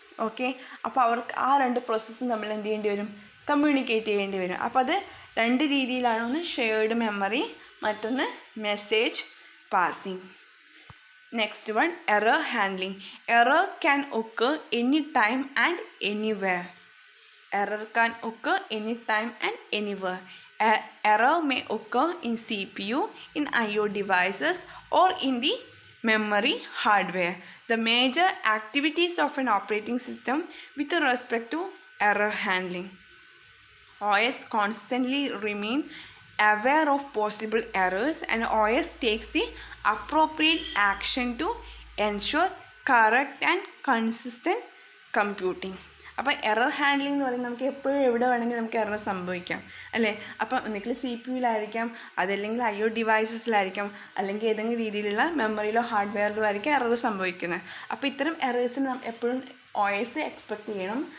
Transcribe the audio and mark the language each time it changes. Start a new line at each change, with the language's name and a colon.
Malayalam: Okay, അപ്പോൾ അവർക്ക് ആ രണ്ട് പ്രോസസ്സും തമ്മിൽ എന്ത് ചെയ്യേണ്ടി വരും? കമ്മ്യൂണിക്കേറ്റ് ചെയ്യേണ്ടി വരും. അപ്പോൾ അത് രണ്ട് രീതിയിലാണ്. ഒന്ന് ഷെയർഡ് മെമ്മറി, മറ്റൊന്ന് message passing.
English: Next one, error handling. Error can occur any time and anywhere. Error can occur anytime and anywhere. Error may occur in CPU, in I/O devices, or in the memory hardware. The major activities of an operating system with respect to error handling. OS constantly remain aware of possible errors, and OS takes the appropriate action to ensure correct and consistent computing.
Malayalam: അപ്പോൾ error handling എന്ന് പറയുന്നത് നമുക്ക് എപ്പോഴും എവിടെ വേണമെങ്കിലും നമുക്ക് error സംഭവിക്കാം അല്ലേ? അപ്പം ഒന്നുകിൽ CPU-ലായിരിക്കാം, അതല്ലെങ്കിൽ I/O ഡിവൈസസിലായിരിക്കാം, അല്ലെങ്കിൽ ഏതെങ്കിലും രീതിയിലുള്ള മെമ്മറിയിലോ ഹാർഡ്വെയറിലോ ആയിരിക്കും എറർ സംഭവിക്കുന്നത്. അപ്പോൾ ഇത്തരം എറേഴ്സിന് എപ്പോഴും OS എക്സ്പെക്ട് ചെയ്യണം.